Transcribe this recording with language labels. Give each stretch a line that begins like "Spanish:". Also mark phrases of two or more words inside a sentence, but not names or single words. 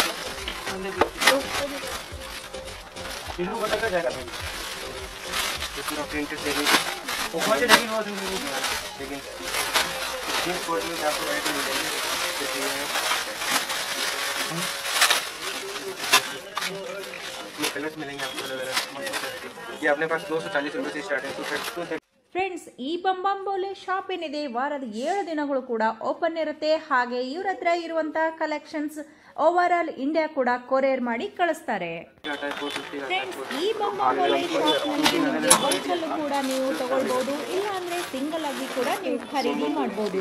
Hindi: किलो बटा का जाएगा भाई ये पूरा
English: printed jeggings
Hindi: ऊपर से जेगिंस जिस कोड में आपको राइट मिलेंगे जैसे ये कलर्स मिलेंगे आपको अलग-अलग ये अपने पास 240 रुपए से स्टार्ट है तो
Kannada: ಫ್ರೆಂಡ್ಸ್, ಈ ಬಂಬಂಬೋಲೆ ಶಾಪ್ ಏನಿದೆ ವಾರದ 7 ದಿನಗಳು ಕೂಡ ಓಪನ್ ಇರುತ್ತೆ. ಹಾಗೆ ಇವ್ರ ಹತ್ರ ಇರುವಂತ ಕಲೆಕ್ಷನ್ಸ್
English: over all India
Kannada: ಕೂಡ ಕೊರಿಯರ್ ಮಾಡಿ ಕಳಿಸ್ತಾರೆ. ಫ್ರೆಂಡ್ಸ್, ಈ ಬಂಬಂಬೋಲೆ ಶಾಪ್ ನಲ್ಲಿ ನಿಮಗೆ ಬಲ್ಕಲ್ಲೂ ಕೂಡ ನೀವು ತಗೊಳ್ಬಹುದು, ಇಲ್ಲ ಅಂದ್ರೆ ಸಿಂಗಲ್ ಆಗಿ ಕೂಡ ನೀವು ಖರೀದಿ ಮಾಡಬಹುದು.